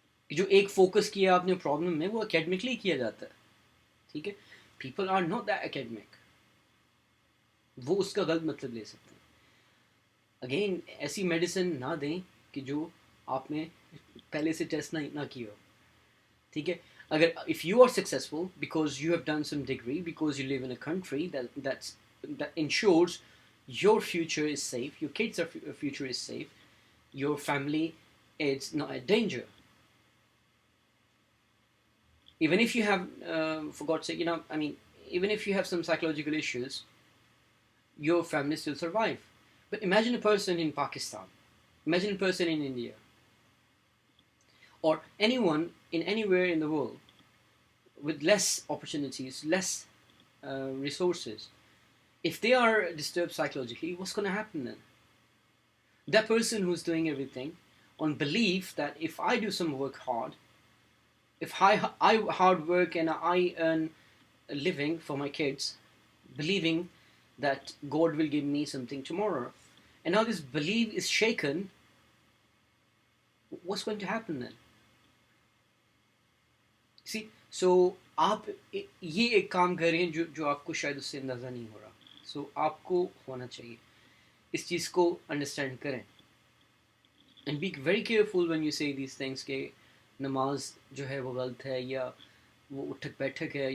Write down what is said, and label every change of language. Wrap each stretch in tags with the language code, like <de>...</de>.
<ur>جو ایک فوکس کیا آپ نے پرابلم میں, وہ اکیڈمکلی کیا جاتا ہے. ٹھیک ہے,</ur> <en>People are not that academic.</en> <ur>وہ اس کا غلط مطلب لے سکتے ہیں. اگین ایسی میڈیسن نہ دیں کہ جو آپ نے پہلے سے ٹیسٹ نہ کیا ہو. ٹھیک ہے, اگر</ur> <en>if you are successful because you have done some degree, because you live in a country that ensures your future is safe, your kids' future is safe, your family is not at danger. Even if you have, for God's sake, even if you have some psychological issues, your family still survive. But imagine a person in Pakistan, imagine a person in India, or anyone in anywhere in the world with less opportunities, less resources. If they are disturbed psychologically, what's going to happen then? That person who's doing everything on belief that if I do some work hard, if I hard work and I earn a living for my kids, believing that God will give me something tomorrow, and now this belief is shaken, what's going to happen then? See, so</en> <ur>آپ یہ ایک کام کر رہے ہیں جو آپ کو شاید اس سے اندازہ نہیں ہو رہا. سو آپ کو ہونا چاہیے, اس چیز کو انڈرسٹینڈ کریں.</ur> <en>and be very careful when you say these things</en> <ur>کہ نماز جو ہے وہ غلط ہے یا وہ اٹھک بیٹھک ہے.</ur>